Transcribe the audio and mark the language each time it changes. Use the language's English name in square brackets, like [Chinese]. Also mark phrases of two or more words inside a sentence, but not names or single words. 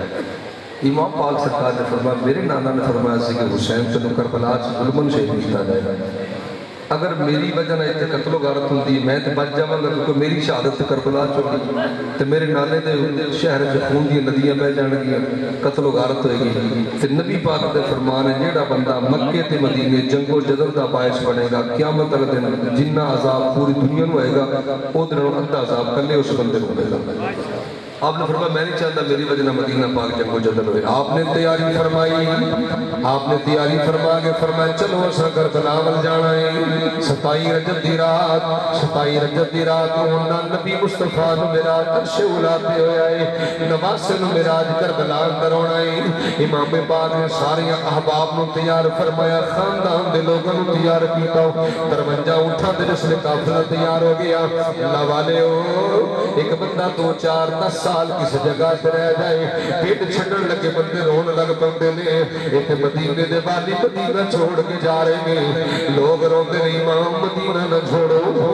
[Punjabi] امام پاک سرکار نے فرمایا، میرے نانا نے فرمایا سی کہ حسین تینوں کربلا ظلمن شہید کیتا جائے گا۔ اگر میری وجہ نہ اتنے قتل و غارت ہوتی ہے، میں تو بچ جاواں گا، کیونکہ میری شہادت کربلا چوکی تو میرے نانے دے شہر چ خون دی ندیاں بہ جان گیاں، قتل و غارت ہوئے گی۔ تے نبی پاک دے فرمان ہے، جیڑا بندہ مکے تے مدینے جنگ و جدل دا باعث بنے گا، قیامت والے دن جنہ عذاب پوری دنیا نو ہوئے گا، او دن ادھا عذاب کلے اس بندے کو ہوئے گا۔ آپ نے فرمایا میں نہیں چاہتا میری وجہ نہ مدینہ پاک جنگ و جدل ہوئے۔ آپ نے تیاری فرمائی، آپ نے تیاری فرما کے فرمایا چلو اسا کربلا ول جانا ہے۔ 27 رجب دی رات، 27 رجب دی رات ہونا نبی مصطفیٰ نو معراج عرش اولا تے ہویا ہے، نواسے نو معراج کربلا اندر ہونا ہے۔ امام پاک نے سارے احباب نو تیار فرمایا، خاندان دے لوگوں نو تیار کیتا، 53 اونٹاں دے جس نے قافلہ تیار ہو گیا۔ اللہ والے ہو، ایک بندہ 2 4 10 سال [Urdu] کسی جگہ سے رہ جائے، [Punjabi] پیٹ چھڑن لگے بندے رون لگ پندے نے، ایک مدینے دے والی مدینہ چھوڑ کے جا رہے نے، لوگ روندے نے امام مدینہ نہ چھوڑو۔